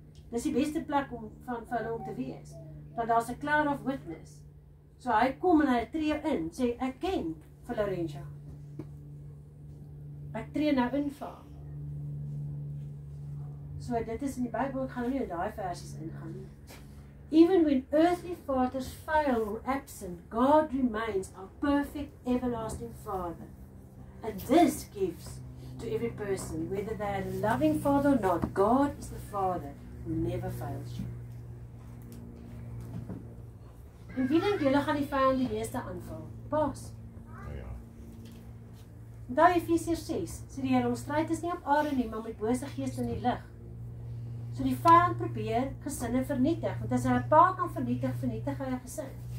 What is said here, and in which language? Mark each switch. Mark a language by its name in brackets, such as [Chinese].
[Afrikaans] Dis die beste plek om van hulle om te wees. Want daar's 'n [English] cloud of witness. [Afrikaans] So hy kom en hy tree in, sê ek ken vir Laurentia. Ek tree nou in vir haar. So dit is in die Bybel, ek gaan nie in daai versies ingaan nie. [English] Even when earthly fathers fail or absent, God remains our perfect everlasting Father. And this gives to every person, whether they are a loving father or not, God is the Father who never fails you. [Afrikaans] En wie dink julle gaan die vyand die meeste aanval? Paas. Onthou Efesiërs 6, sê die Here, ons stryd is nie op aarde nie, maar met bose geeste in die lig. So die vyand probeer gesinne vernietig, want as hy 'n pa kan vernietig, vernietig hy 'n gesin.